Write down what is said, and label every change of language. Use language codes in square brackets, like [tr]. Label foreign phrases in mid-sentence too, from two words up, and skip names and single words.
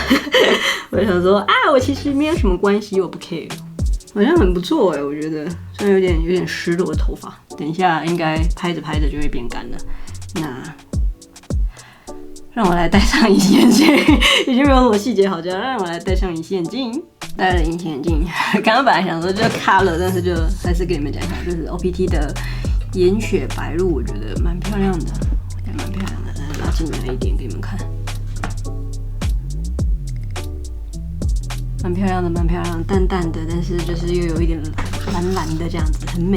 [zh] 我想說啊，我其實沒有什麼關係，我不 care，好像很不錯哎，我覺得雖然有點濕了我的頭髮，等一下應該拍着就會變乾了。那讓我來戴上隱形眼鏡，已經沒有什麼細節好講，讓我來戴上隱形眼鏡。戴了隱形眼鏡，剛剛本來想說就卡了，但是就還是跟你們講一下，就是 OPT 的眼雪白鹿，我覺得蠻漂亮的，也蠻漂亮的。來拉近來一點給你們看，蠻漂亮的，淡淡的，但是就是又有一點藍的這樣子，很美。